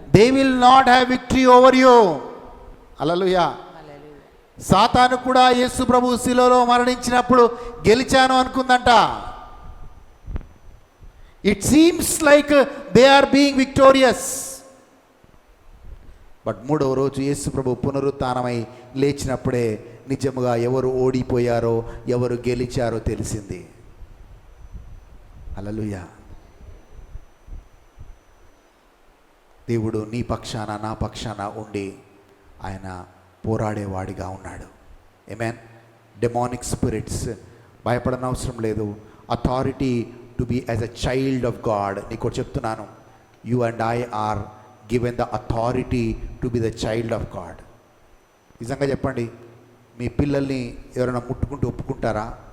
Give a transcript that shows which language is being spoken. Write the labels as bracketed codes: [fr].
[en] They will not have victory over you. [te] హల్లెలూయా. సాతాను కూడా యేసు ప్రభు శిలువలో మరణించినప్పుడు గెలిచాను అనుకుందంట. [en] It seems like they are being victorious. [te] But మూడవ రోజు యేసు ప్రభు పునరుత్థానమై లేచినప్పుడే నిజముగా ఎవరు ఓడిపోయారో ఎవరు గెలిచారో తెలిసింది. హల్లెలూయా. దేవుడు నీ పక్షాన నా పక్షాన ఉండి ఆయన పోరాడేవాడిగా ఉన్నాడు. ఆమేన్. డెమానిక్ స్పిరిట్స్ భయపడనవసరం లేదు. [en] Authority to be as a child of God. [te] నీకు చెప్తున్నాను, [en] You and I are given the authority to be the child of God. [te] నిజంగా చెప్పండి, మీ పిల్లల్ని ఎవరైనా ముట్టుకుంటూ ఒప్పుకుంటారా?